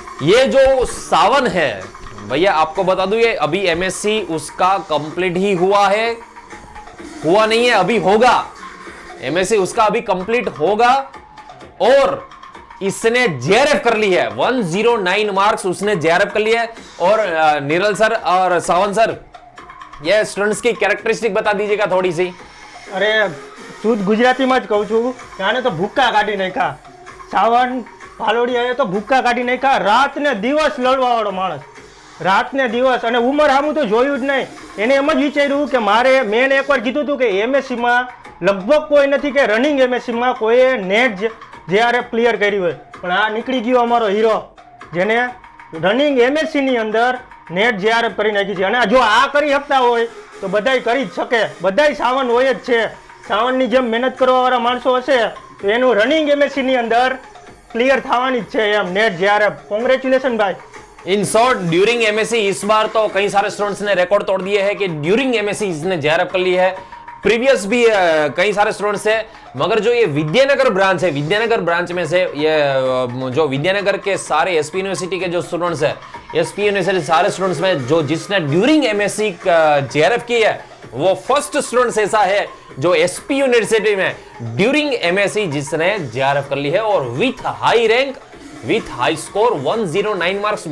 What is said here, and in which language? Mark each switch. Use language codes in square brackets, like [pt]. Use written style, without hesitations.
[hi] ये जो सावन है भैया आपको बता दूं, ये अभी MSc उसका कंप्लीट ही हुआ है, हुआ नहीं है, अभी होगा। MSc उसका अभी कंप्लीट होगा और इसने JRF कर ली है, 109 मार्क्स उसने JRF कर लिया है। और निरल सर और सावन सर, ये स्टूडेंट्स की कैरेक्टरिस्टिक बता दीजिएगा थोड़ी सी। अरे शुद्ध [gu] ગુજરાતીમાં જ કહું છું કે આને તો ભૂક્કા કાઢી નાખ્યા। સાવન ભાલોડિયાએ તો ભૂક્કા કાઢી નાખ્યા। રાત ને દિવસ લડવાવાળો માણસ, રાત ને દિવસ, અને ઉંમર સામું તો જોયું જ નહીં। એને એમ જ વિચાર્યું કે મારે, મેં એકવાર કીધું હતું કે MScમાં લગભગ કોઈ નથી કે રનિંગ MScમાં કોઈએ નેટ JRF ક્લિયર કર્યું હોય, પણ આ નીકળી ગયો અમારો હીરો જેને રનિંગ MScની અંદર નેટ JRF કરી નાખી છે। અને જો આ કરી શકતા હોય તો બધાય કરી જ શકે, બધાય સાવન હોય જ છે। સાવનની જેમ મહેનત કરવાવાળા માણસો હશે તો એનું રનિંગ MScની અંદર ક્લિયર થવાની જ છે એમ નેટ JRF। કોંગ્રેચ્યુલેશન भाई। [hi] इन शॉर्ट ड्यूरिंग MSc इस बार तो कई सारे स्टूडेंट्स ने रिकॉर्ड तोड़ दिए हैं कि ड्यूरिंग MSc इसने JRF कर ली है। प्रीवियस भी कई सारे स्टूडेंट्स है, मगर जो ये विद्यानगर ब्रांच है, विद्यानगर ब्रांच में से ये जो विद्यानगर के सारे SP यूनिवर्सिटी के जो स्टूडेंट्स है, SP यूनिवर्सिटी सारे स्टूडेंट्स में जो जिसने ड्यूरिंग MSc JRF की है वो फर्स्ट स्टूडेंट्स ऐसा है जो SP यूनिवर्सिटी में ड्यूरिंग MSc जिसने JRF कर ली है और with high rank, with high score 109 marks.